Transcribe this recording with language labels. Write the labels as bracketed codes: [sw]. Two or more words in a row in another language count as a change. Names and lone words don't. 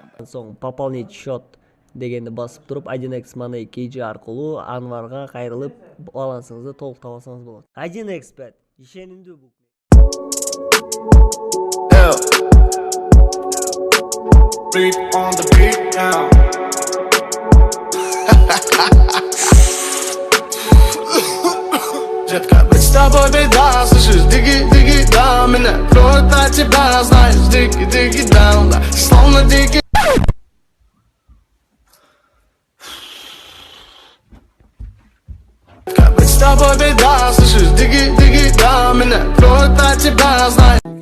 [ky] соң [ru] пополнить счет [ky] дегенди басып туруп 1x Money KG аркылуу Анварга кайрылып балансыңызды толуктап алсаңыз болот. 1xbet ишенимдүү букмекер. [en] Beat on the beat now. [ru] Детка, быть с тобой беда, слышишь, диги, да, меня кроет от тебя, знаешь, диги, да, словно диги. Детка, быть с тобой беда, слышишь, диги, да, меня кроет от тебя, знаешь.